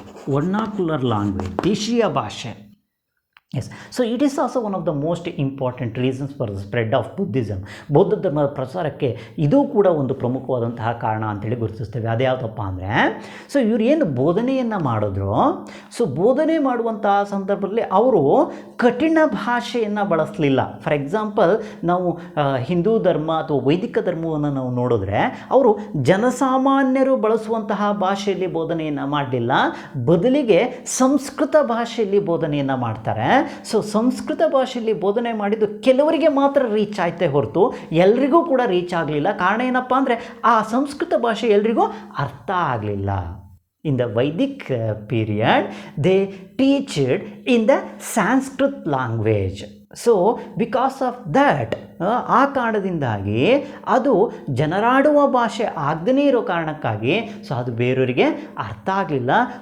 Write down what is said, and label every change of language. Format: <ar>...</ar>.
<en>vernacular language,</en> <kn>ದೇಶೀಯ ಭಾಷೆ.</kn> <en>Yes, so it is also one of the most important reasons for the spread of Buddhism.</en> <kn>ಬೌದ್ಧ ಧರ್ಮದ ಪ್ರಸಾರಕ್ಕೆ ಇದು ಕೂಡ ಒಂದು ಪ್ರಮುಖವಾದಂತಹ ಕಾರಣ ಅಂತೇಳಿ ಗುರುತಿಸ್ತೇವೆ. ಅದೇ ಯಾವುದಪ್ಪ ಅಂದರೆ, ಸೊ ಇವರು ಏನು ಬೋಧನೆಯನ್ನು ಮಾಡಿದ್ರು, ಸೊ ಬೋಧನೆ ಮಾಡುವಂತಹ ಸಂದರ್ಭದಲ್ಲಿ ಅವರು ಕಠಿಣ ಭಾಷೆಯನ್ನು ಬಳಸಲಿಲ್ಲ. ಫಾರ್ ಎಕ್ಸಾಂಪಲ್, ನಾವು ಹಿಂದೂ ಧರ್ಮ ಅಥವಾ ವೈದಿಕ ಧರ್ಮವನ್ನು ನಾವು ನೋಡಿದ್ರೆ ಅವರು ಜನಸಾಮಾನ್ಯರು ಬಳಸುವಂತಹ ಭಾಷೆಯಲ್ಲಿ ಬೋಧನೆಯನ್ನು ಮಾಡಲಿಲ್ಲ, ಬದಲಿಗೆ ಸಂಸ್ಕೃತ ಭಾಷೆಯಲ್ಲಿ ಬೋಧನೆಯನ್ನು ಮಾಡ್ತಾರೆ. ಸೊ ಸಂಸ್ಕೃತ ಭಾಷೆಯಲ್ಲಿ ಬೋಧನೆ ಮಾಡಿದ್ದು ಕೆಲವರಿಗೆ ಮಾತ್ರ ರೀಚ್ ಆಯ್ತೇ ಹೊರತು ಎಲ್ರಿಗೂ ಕೂಡ ರೀಚ್ ಆಗಲಿಲ್ಲ. ಕಾರಣ ಏನಪ್ಪ ಅಂದರೆ ಆ ಸಂಸ್ಕೃತ ಭಾಷೆ ಎಲ್ರಿಗೂ ಅರ್ಥ ಆಗಲಿಲ್ಲ.</kn> <en>In the Vedic period, they teached in the Sanskrit language.</en> <kn>So</kn> <en>because of that,</en> <kn>ಆ ಕಾರಣದಿಂದಾಗಿ ಅದು ಜನರಾಡುವ ಭಾಷೆ ಆಗದೇ ಇರೋ ಕಾರಣಕ್ಕಾಗಿ ಸೊ ಅದು ಬೇರೆಯವರಿಗೆ ಅರ್ಥ ಆಗಲಿಲ್ಲ.</kn>